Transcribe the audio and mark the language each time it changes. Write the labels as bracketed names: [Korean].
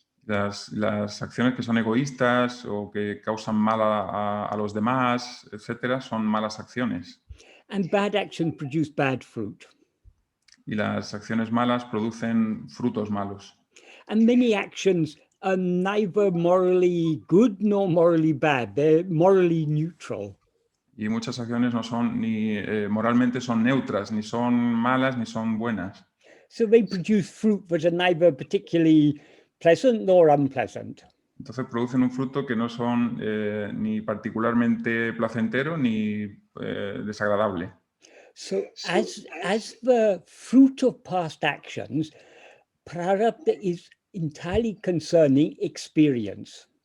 [Spanish] Las acciones que son egoístas o que causan mal a los demás, etcétera, son malas acciones. [English] And bad actions produce bad fruit. [Spanish] Y las acciones malas producen frutos malos. [English] And many actions are neither morally good nor morally bad. They're morally neutral. [Spanish] Y muchas acciones no son ni moralmente son neutras, ni son malas ni son buenas. [English] So they produce fruit that are neither particularly pleasant nor unpleasant. [Spanish] Entonces producen un fruto que no son ni particularmente placentero ni desagradable. [English] So as the fruit of past actions, prarabdha is entirely concerning experience.